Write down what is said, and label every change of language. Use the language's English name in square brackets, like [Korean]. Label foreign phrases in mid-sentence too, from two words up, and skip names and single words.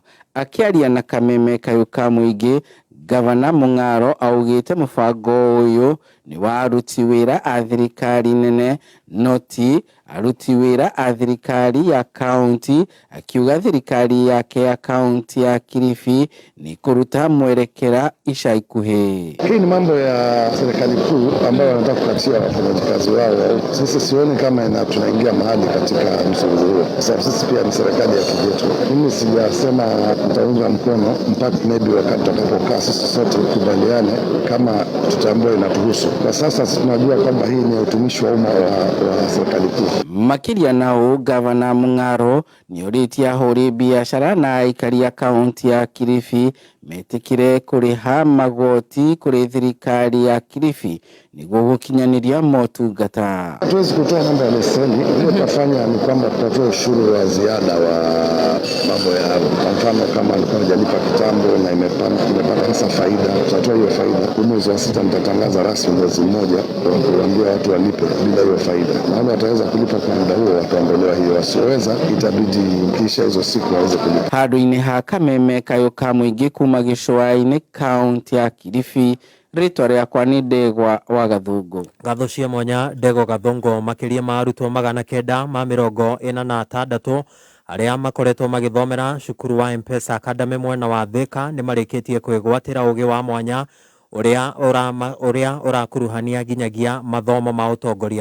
[Kikuyu] Akĩaria na kameme kayuka mũingĩ, Gavana Mung'aro augĩte mũbango ũyũ nĩ wa aruti wĩra a thirikari nene noti aruti wĩra a thirikari ya kaunti, akiuga thirikari yake ya kaunti ya Kilifi ni kuruta mwerekera ica ikuhĩ. [Swahili] Hii ni mambo ya serikali kuu ambayo wanataka kukatia wafanyakazi wao. Sisi sioni kama tunaingia mahali katika msururu huo. Sababu sisi pia ni serikali ya kijetu. Mimi sijasema nitaunga mkono mpaka maybe wakati tutakapokaa sisi sote kubaliane kama tutambue inatuhusu. Kwa sasa tunajua kwamba hii ni utumishi wa umma wa serikali kuu. [Kikuyu] Makiria nao Gavana Mung'aro nĩũrĩtie ahũri biacara na aikari a kaunti ya Kilifi metĩkĩre kũrĩha magoti kũrĩ thirikari ya Kilifi nĩguo gũkinyanĩria motungata. [Swahili] Hatuwezi kutoa mambo ya leseni, ile tutafanya ni kwamba tutatoa ushuru wa ziada wa mambo ya kwa mfano kama alikuwa hajalipa kitambo na imepata sasa faida, tutatoa hiyo faida. Mwezi wa 6 mtatangaza rasmi mwezi mmoja kuambia watu walipe bila hiyo faida. Na wale wataweza kulipa kwa muda huo wataondolewa hiyo, wasioweza itabidi kisha hizo siku waweze kulipa. [Kikuyu] Handũ-inĩ ha kameme kayuka mũingĩ kuma gĩcũa-inĩ kaunti ya Kilifi, rĩtwa rĩakwa nĩ Ndegwa wa Gathongo. Gatho cia mwanya Ndegwa Gathongo. Makĩria ma arutwo 946 arĩa makoretwo magĩthomera cukuru wa M-Pesa Academy mwena wa Thika nĩ marĩkĩtie kwĩgwatĩra ũgĩ wa mwanya ũrĩa ũrakuruhania nginyagia mathomo ma ũtongoria.